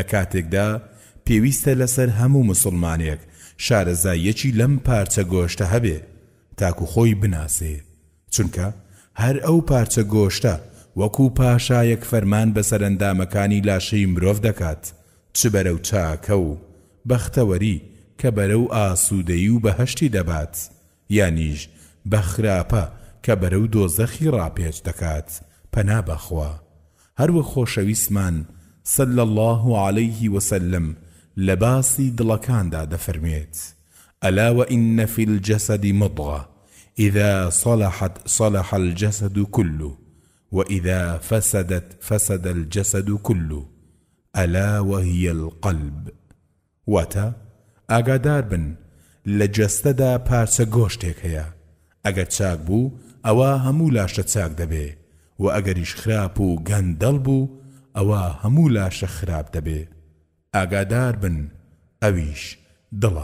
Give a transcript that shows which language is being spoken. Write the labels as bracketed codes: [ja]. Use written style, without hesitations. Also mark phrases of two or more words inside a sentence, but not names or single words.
[ckb] کاتێکدا پێویستە لەسەر هەموو مسلمانێک شارەزاییەکی لەم پارچە گۆشتە هەبێ تاکو خۆی بناسێ، چونکە هەر ئەو پارچە گۆشتە وەکو پاشایەک فەرمان بە سەرەندامەکانی لاشەی مرۆڤ دەکات، چ بەرەو چاکە و بەختەوەری کە بەرەو ئاسوودەیی و بەهەشتی دەبات، یانیش بە خراپە کە بەرەو دۆزەخی ڕاپێچ دەکات. پەنا بەخوا. هەروە خۆشەویستمان [ar] صلى الله عليه وسلم [ckb] لە باسی دڵەکاندا دەفەرمێت: [ar] ألا وإن في الجسد مضغة إذا صلحت صلح الجسد كله وإذا فسدت فسد الجسد كله ألا وهي القلب. [ckb] واتا ئاگادار بن لە جەستەدا پارچە گۆشتێک هەیە، ئەگەر چاک بوو ئەوە هەموو لاشە چاک دەبێ، و ئەگەریش خراپ و گەندەڵ بوو ئەوە هەموو لاشە خراپ دەبێ. ئاگادار بن ئەویش دڵە.